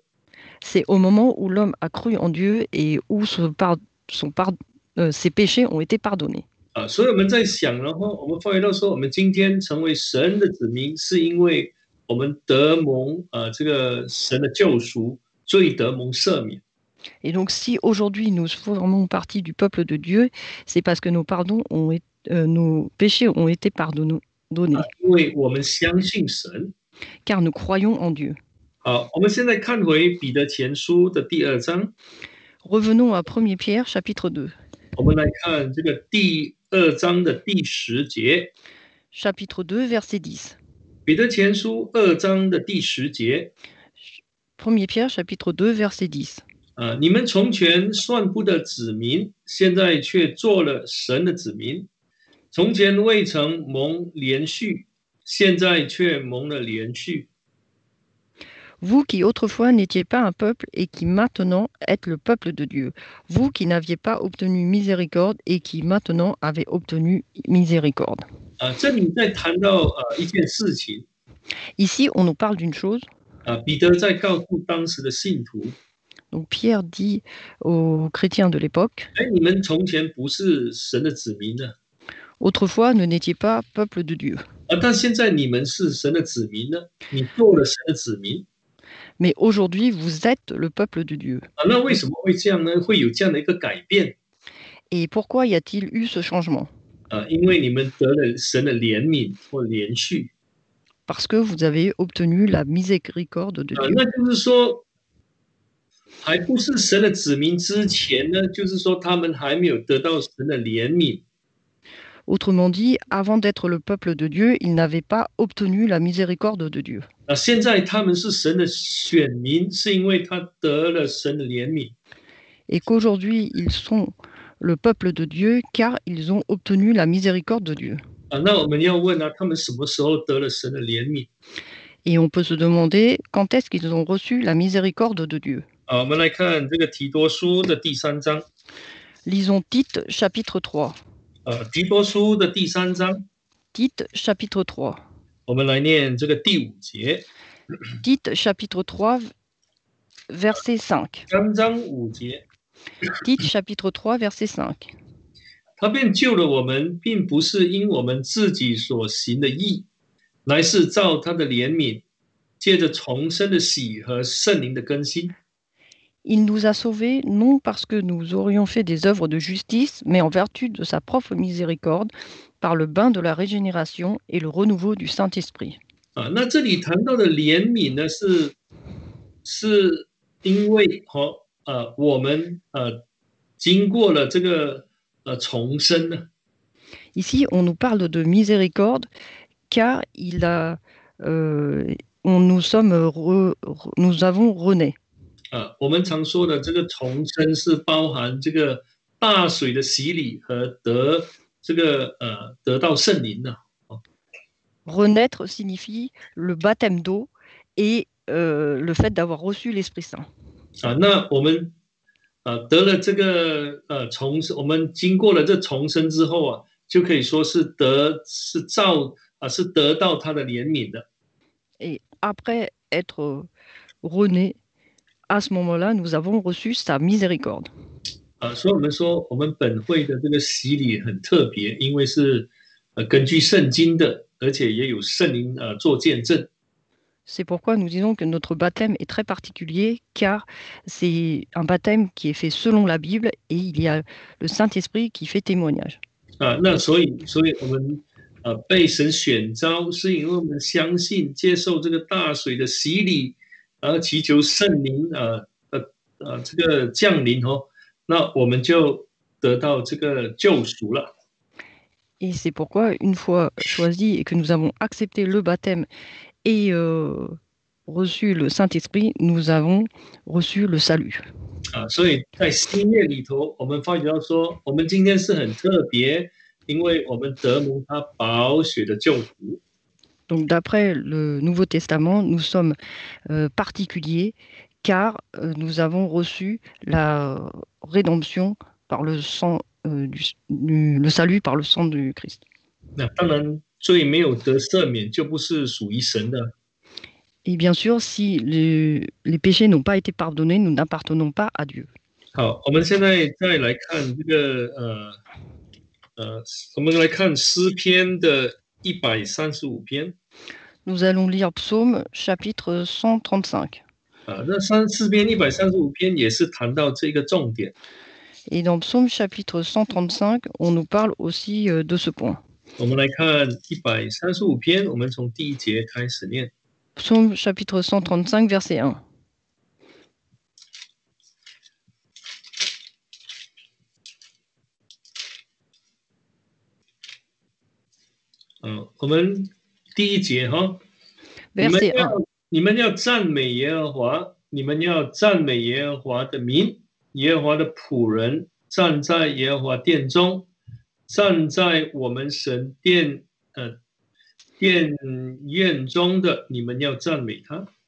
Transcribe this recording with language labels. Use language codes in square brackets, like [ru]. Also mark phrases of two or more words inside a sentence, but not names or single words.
[fr] C'est au moment où l'homme a cru en Dieu et où ses péchés ont été pardonnés. [zh] 所以我们在想，然后我们发觉到说，我们今天成为神的子民，是因为我们得蒙这个神的救赎，罪得蒙赦免。 [fr] Et donc, si aujourd'hui nous formons partie du peuple de Dieu, c'est parce que nos péchés ont été pardonnés. [zh] 因为我们相信神。 [fr] Car nous croyons en Dieu. [zh] 好，我们现在看回彼得前书的第2章。 [fr] Revenons à 1 Pierre, chapitre 2. [zh] 我们来看这个第2章的第10节。 [fr] Chapitre 2, verset 10. [zh] 彼得前书2章的第10节。 [fr] 1 Pierre, chapitre 2, verset 10. [zh] 你们从前算不得子民，现在却做了神的子民；从前未曾蒙连续，现在却蒙了连续。 [fr] Vous qui autrefois n'étiez pas un peuple et qui maintenant êtes le peuple de Dieu. Vous qui n'aviez pas obtenu miséricorde et qui maintenant avez obtenu miséricorde. [zh] 这里在谈到一件事情。 [fr] Ici, on nous parle d'une chose. [zh] 彼得在告诉当时的信徒。 [fr] Donc Pierre dit aux chrétiens de l'époque. [zh] 你们从前不是神的子民呢。 [fr] Autrefois, ne n'étiez pas peuple de Dieu. [zh] 但现在你们是神的子民呢，你做了神的子民。 [fr] Mais aujourd'hui, vous êtes le peuple de Dieu. [zh] 那为什么会这样呢？会有这样的一个改变？ [fr] Et pourquoi y a-t-il eu ce changement? [zh] 因为你们得了神的怜悯或连续。 [fr] Parce que vous avez obtenu la miséricorde de Dieu. [zh] 那就是说，还不是神的子民之前呢，就是说他们还没有得到神的怜悯。 [fr] Autrement dit, avant d'être le peuple de Dieu, ils n'avaient pas obtenu la miséricorde de Dieu. [zh] 现在他们是神的选民，是因为他得了神的怜悯。 [fr] et qu'aujourd'hui ils sont le peuple de Dieu car ils ont obtenu la miséricorde de Dieu. [zh] 那我们要问他们什么时候得了神的怜悯？ [fr] Et on peut se demander quand est-ce qu'ils ont reçu la miséricorde de Dieu. [zh] 我们来看这个提多书的第3章。 [fr] Lisons Tite chapitre 3. [zh] 提多书的第3章， [fr] Tite chapitre 3. [zh] 我们来念这个第5节。 [fr] Tite chapitre 3 verset 5. [zh] 3 章5节， [fr] Tite chapitre 3 verset 5. [zh] 他便救了我们，并不是因我们自己所行的义，乃是照他的怜悯，借着重生的喜和圣灵的更新。 [fr] Il nous a sauvés non parce que nous aurions fait des œuvres de justice, mais en vertu de sa propre miséricorde, par le bain de la régénération et le renouveau du Saint-Esprit. [zh] 那这里谈到的怜悯呢，是因为我们经过了这个重生呢。 [fr] Ici, on nous parle de miséricorde, car nous avons rené. [zh] 我们常说的这个重生是包含这个大水的洗礼和得到圣灵的。 [fr] Renaître signifie le baptême d'eau et le fait d'avoir reçu l'Esprit Saint. [zh] 那我们得了这个重生，我们经过了这重生之后啊，就可以说是得到他的怜悯的。 [fr] Et après être rené, à ce moment-là, nous avons reçu sa miséricorde. [zh] 所以我们说，我们本会的这个洗礼很特别，因为是根据圣经的，而且也有圣灵做见证。 [fr] C'est pourquoi nous disons que notre baptême est très particulier, car c'est un baptême qui est fait selon la Bible et il y a le Saint-Esprit qui fait témoignage. [zh] 那所以我们被神选召，是因为我们相信接受这个大水的洗礼，而祈求圣灵这个降临那我们就得到这个救赎了。 [fr] Et c'est pourquoi, une fois choisi et que nous avons accepté le baptême et reçu le Saint-Esprit, nous avons reçu le salut. [zh] 所以在新约里头，我们发觉到说，我们今天是很特别，因为我们得蒙他宝血的救赎。 [fr] Donc, d'après le Nouveau Testament, nous sommes particuliers car nous avons reçu la rédemption par le sang, le salut par le sang du Christ. [zh] 那当然，罪没有得赦免，就不是属于神的。 [fr] Et bien sûr, si les péchés n'ont pas été pardonnés, nous n'appartenons pas à Dieu. [zh] 好，我们现在再来看这个我们来看诗篇的135篇。 [fr] Nous allons lire Psaume chapitre 135. [zh] 那诗篇135篇也是谈到这个重点。 [fr] Et dans Psaume chapitre 135, on nous parle aussi de ce point. [zh] 我们来看135篇，我们从第1节开始念。 [fr] Psaume chapitre 135, verset 1. [zh] 我们第1节 [fr] Verset 1. [zh] 你们要赞美耶和华，你们要赞美耶和华的名，耶和华的仆人站在耶和华殿中，站在我们神殿院中的，你们要赞美他。